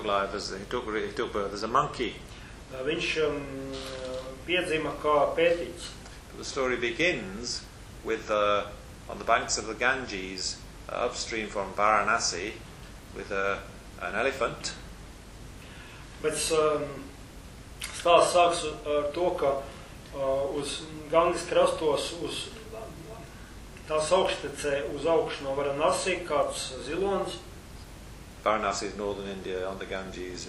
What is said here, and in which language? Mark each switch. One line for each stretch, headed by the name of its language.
English: He took birth as a monkey.
Latvian: Viņš piedzima kā pētīts.
English: The story begins with on the banks of the Ganges, upstream from Varanasi, with an elephant.
Latvian: Bet stāsts sāks ar to, ka uz Ganges krastos, uz tās augštecē uz augšu no Varanasi, kāds zilons.
English: Varanasi is northern India, on the Ganges.